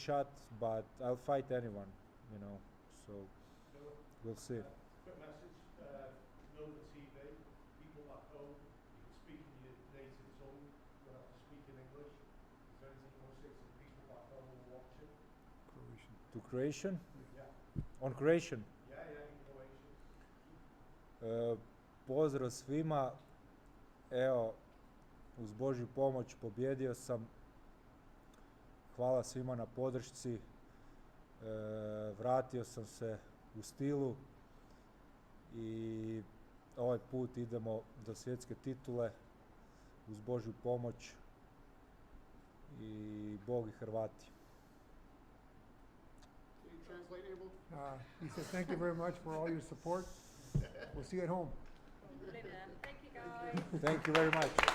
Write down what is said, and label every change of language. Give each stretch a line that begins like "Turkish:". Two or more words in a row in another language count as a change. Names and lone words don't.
English: But I'll fight anyone, so So we'll see. Quick message, Nova TV, people back home, you can speak in your native tongue, you don't have to speak in English. Is there anything you want to say to the people back home who are watching? Croatian. To Croatian? Yeah. On Croatian. Yeah, in Croatian.
Croatian: Pozdrav svima. Evo, uz Božju pomoć pobjedio sam. Hvala svima na podršci. Vratio sam se u stilu i ovaj put idemo do svjetske titule uz Božju pomoć i Bog i Hrvati.
English: Can you translate, Abel? He said, thank you very much for all your support. We'll see you at home. Thank you, guys. Thank you very much.